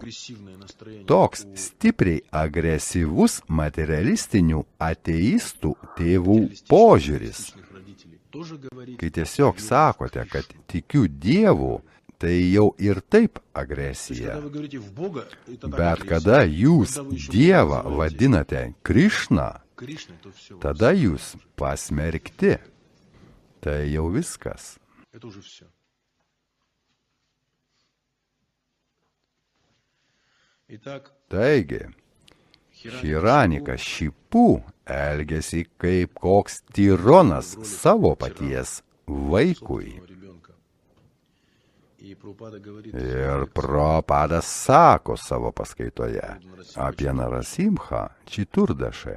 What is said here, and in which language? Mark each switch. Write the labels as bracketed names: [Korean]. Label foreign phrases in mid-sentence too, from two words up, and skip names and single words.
[Lithuanian] Toks stipriai agresyvus materialistinių ateistų tėvų požiūris. Kai tiesiog sakote, kad tikiu Dievu, tai jau ir taip agresija. Bet kada jūs Dievą vadinate Krišną, [Russian] Кришной, то все. [Lithuanian] tada jūs pasmerkti. Tai jau viskas. [Russian] Это уже все. Итак, [Lithuanian] Taigi, Hiranikas Šipu elgėsi kaip koks tironas savo paties vaikui. Ir Prabhupada sako savo paskaitoje apie Narasimhą Čiturdašą.